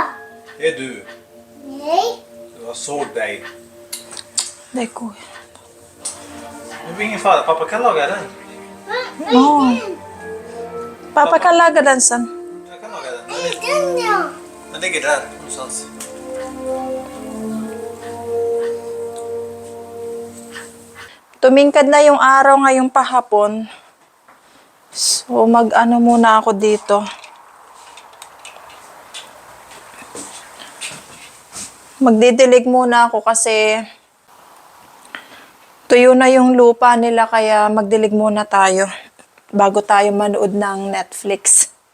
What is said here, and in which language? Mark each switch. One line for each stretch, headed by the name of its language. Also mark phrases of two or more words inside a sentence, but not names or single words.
Swedish: Det är du. Nej. Jag såg dig. Det går. Det blir ingen fara. Pappa kan laga den. Oh. Papa kan laga den sen. Jag kan laga den. Den ja. Den ligger där någonstans.
Filipino: Tumingkad na yung araw ngayong pahapon. So, mag-ano muna ako dito. Magdidilig muna ako kasi tuyo na yung lupa nila kaya magdilig muna tayo bago tayo manood ng Netflix.